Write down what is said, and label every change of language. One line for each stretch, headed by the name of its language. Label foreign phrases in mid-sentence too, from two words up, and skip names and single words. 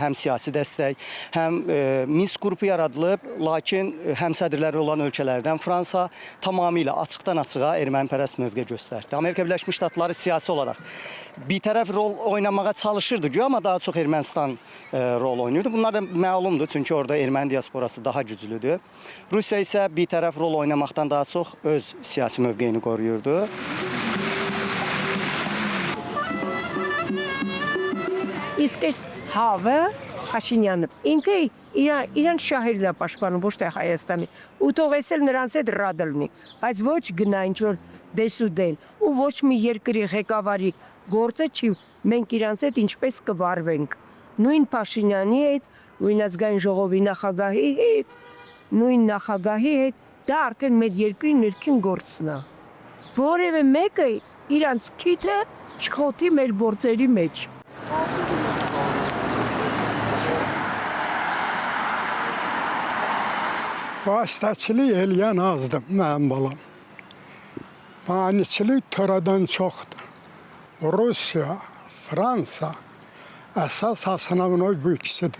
Azerbaijani: Həm siyasi dəstək, həm Minsk qrupu yaradılıb, lakin həmsədrləri olan ölkələrdən Fransa tamamilə açıqdan-açığa ermənipərəst mövqe göstərdi. Amerika Birləşmiş Ştatları siyasi olaraq birtərəf rol oynamağa çalışırdı, amma daha çox Ermənistan rol oynayırdı. Bunlar da məlumdur, çünki orada erməni diasporası daha güclüdür. Rusiya isə birtərəf rol oynamaqdan daha çox öz siyasi mövqeyini qoruyurdu.
Armenian: Իսկ այս հավը Փաշինյանը ինքը իրան շահերն է պաշտպանում, ոչ թե Հայաստանի։ Ու թողեց էլ նրանց հետ ռադը լինի, բայց ոչ գնա ինչ-որ դեսուդել, ու ոչ մի երկրի ղեկավարի գործը չի, մենք իրանց հետ ինչպես կվարվենք։ Նույն Փաշինյանի հետ, նույն ազգային ժողովի նախագահի հետ, նույն նախագահի հետ, դա արդեն մեր երկրի ներքին գործն է։ Որևէ մեկը իրանց քիթը չխոթի մեր գործերի մեջ։
Azerbaijani: Vasitəçilik eləyən azdır mənim balam. Maniçilik törədən çoxdur. Rusiya, Fransa əsas sınavına bu ikisidir.